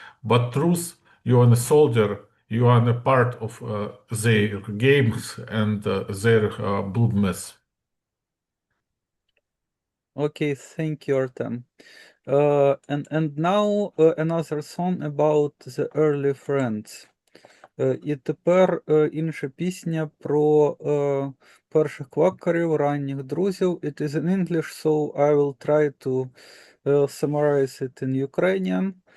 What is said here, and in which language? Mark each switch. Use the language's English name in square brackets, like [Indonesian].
[English] But truth, you are a soldier, you are a part of their games and their blood mess. Okay, thank you, Artem. And now another song about the early friends. [Ukrainian] І тепер інша пісня про перших квакерів, ранніх друзів. [English] It is in English, so I will try to summarize it in Ukrainian.